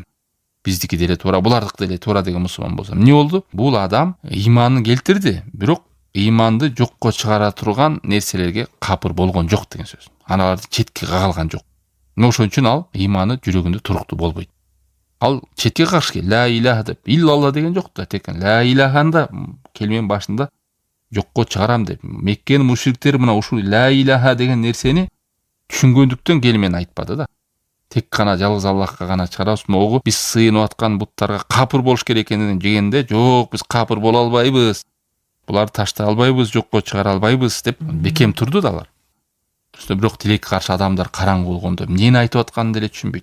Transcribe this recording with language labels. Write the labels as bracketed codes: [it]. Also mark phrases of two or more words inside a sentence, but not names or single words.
[ky] Биздики деле туура, булардыкы деле туура деген мусулман болсо. Эмне болду? Бул адам ыйманын келтирди, бирок ыйманды жокко чыгара турган нерселерге капыр болгон жок деген сөз. Аналарды четке кагалган жок. Ошон үчүн ал ыйманы жүрөгүндө туруктуу болбойт. Ал четке каршы [ar] لا إله [ky] деп, иллалла деген жок да, тек [ar] لا إله [ky] келменин башында жокко чыгарам деп. Меккенин мушриктери мына ушул [ar] لا إله [ky] деген нерсени түшүнгөндүктөн келмен айтпады да. Тек гана жалгыз Аллахка гана чыгарабыз, могу биз сыйынып аткан буттарга капыр болуш керек экенин дегенде, жок, биз капыр боло албайбыз. Буларды таштай албайбыз, жокко чыгара албайбыз деп бекем турду да алар. Бирок тилекке каршы адамдар караңгы болгондо эмнени айтып атканын деле түшүнбөйт.